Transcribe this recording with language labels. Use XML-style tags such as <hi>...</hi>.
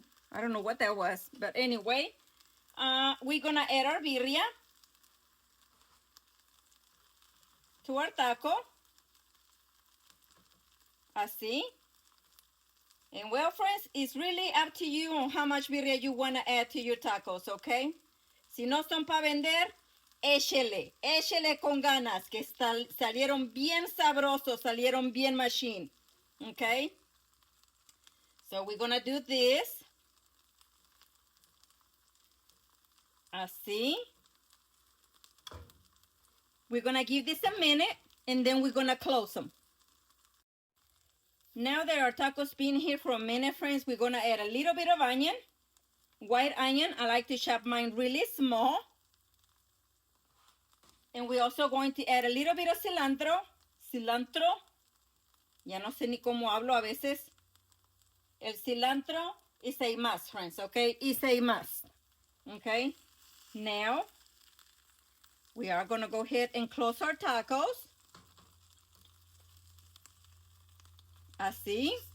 <en>I don't know what that was, but anyway, we're gonna add our birria. to our taco.</en> <es>Así.</es> <en>And well, friends, it's really up to you on how much birria you want to add to your tacos, okay?</en> <es>Si no son para vender, échele con ganas, que salieron bien sabrosos, salieron bien machine, okay?</es> <en>So we're gonna do this.</en> <es>Así.</es> <en>We're gonna give this a minute, and then we're gonna close them. Now that our tacos been here for a minute, friends, we're gonna add a little bit of onion. White onion, I like to chop mine really small. And we're also going to add a little bit of cilantro. Cilantro.</en> <es>Ya no sé ni cómo hablo a veces.</es> <en>El cilantro is a must, friends, okay? It's a must, okay? Now, we are gonna go ahead and close our tacos.</en> <es>Así.</es>